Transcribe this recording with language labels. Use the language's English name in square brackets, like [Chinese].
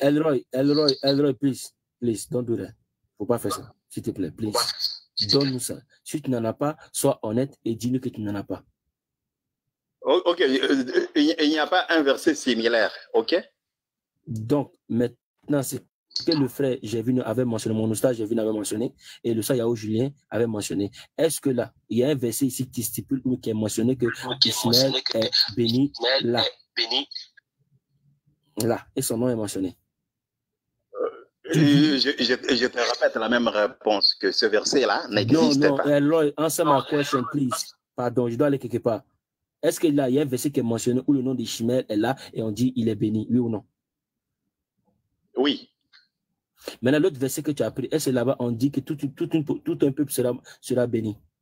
[English] Elroy, please, don't do that. [French] Faut pas faire ça, s'il te plaît, [English] please. [French] Donne-nous ça. Si tu n'en as pas, sois honnête et dis-nous que tu n'en as pas. Ok, il n'y a pas un verset similaire, ok? Donc, maintenant, c'est que le frère Jévin avait mentionné, mon oustaz Jévin avait mentionné, et le Sayao Julien avait mentionné. Est-ce que là, il y a un verset ici qui stipule ou qui est mentionné que Ismaël est béni là? Là, et son nom est mentionné. Je te répète la même réponse que ce verset-là n'existe pas. [English] Non, Eloy, answer my question, please. [French] Pardon, je dois aller quelque part. Est-ce que là, il y a un verset qui est mentionné où le nom d'Ishmaël est là et on dit il est béni, oui ou non? Oui. Maintenant, l'autre verset que tu as pris, est-ce que là-bas, on dit que tout un peuple sera béni?